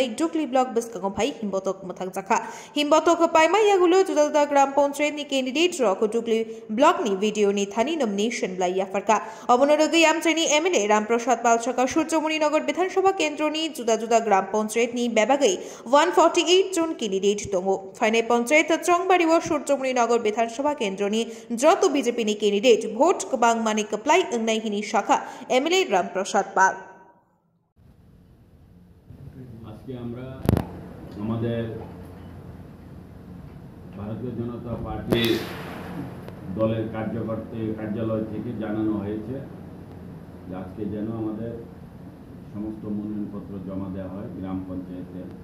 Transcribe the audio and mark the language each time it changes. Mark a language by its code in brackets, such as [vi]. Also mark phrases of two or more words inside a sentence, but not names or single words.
[trp] डुकली ब्लॉक बिस्कांग भाई हिम्बतक मथांगजाखा हिम्बतक पाइमाइयागुलो जुदा जुदा ग्राम पंचायतनी कैंडिडेट रक डुकली ब्लॉकनी वीडियोनी थानी नॉमिनेशन बलैया फरका अवनरगई आमजेनी एमएलए रामप्रसाद पालछाका सूर्यमणिनगर विधानसभा केंद्रनी जुदा जुदा ग्राम पंचायतनी बेबागई 148 जन कैंडिडेट दङ फाइनाल पंचायत चंगबाड़ी व सूर्यमणिनगर विधानसभा केंद्रनी जत बीजेपी कैंडिडेट भोट गोबां माने कप्लाई अंगनायहिनी शाखा एमएलए रामप्रसाद पाल [bn] আজকে আমরা আমাদের ভারতীয় জনতা পার্টির দলের কার্যালয় থেকে জানানো হয়েছে যে আজকে যেন আমাদের সমস্ত মনোনয়নপত্র জমা দেওয়া হয় গ্রাম পঞ্চায়েতে।